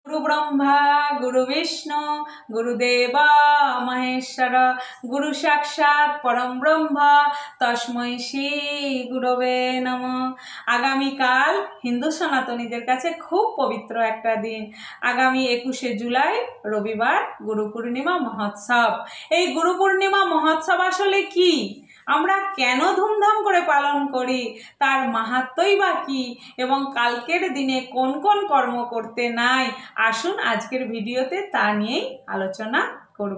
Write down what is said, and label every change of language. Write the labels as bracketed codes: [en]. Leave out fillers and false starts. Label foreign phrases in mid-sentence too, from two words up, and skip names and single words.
[sa] गुरु ब्रह्मा गुरु विष्णु गुरुदेव महेश्वर गुरु साक्षात् परम ब्रह्म तस्मै श्री गुरवे नमः। [bn] আগামীকাল হিন্দু সনাতনীদের কাছে খুব পবিত্র একটা দিন। আগামী 21শে জুলাই রবিবার গুরু পূর্ণিমা মহোৎসব। এই গুরু পূর্ণিমা মহোৎসব আসলে কি, আমরা কেন ধুমধাম করে পালন করি, তার মাহাত্ম্যই বা কি, এবং কালকের দিনে কোন কোন কর্ম করতে নাই, আসুন আজকের ভিডিওতে তা নিয়েই আলোচনা করব।